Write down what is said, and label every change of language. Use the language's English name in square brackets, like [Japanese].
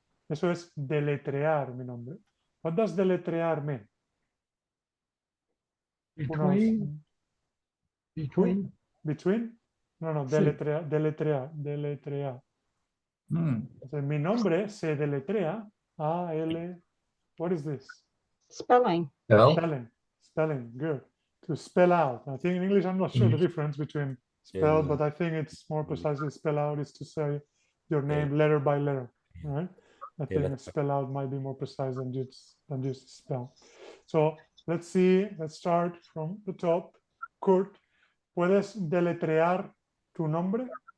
[Spanish] Eso es deletrear mi nombre. [English] What does deletrear mean? Between? [Spanish] No, Sí. deletrear. Entonces, mi nombre se deletrea A-L. [English] What is this? Spelling. Spelling. Good. To spell out. I think in English, I'm not sure the difference between spell, but I think it's more precisely spell out is to say your name letter by letter. Right? I think spell out might be more precise than just spell. So let's see. Let's start from the top. [Spanish] Kurt, ¿puedes deletrear tu nombre?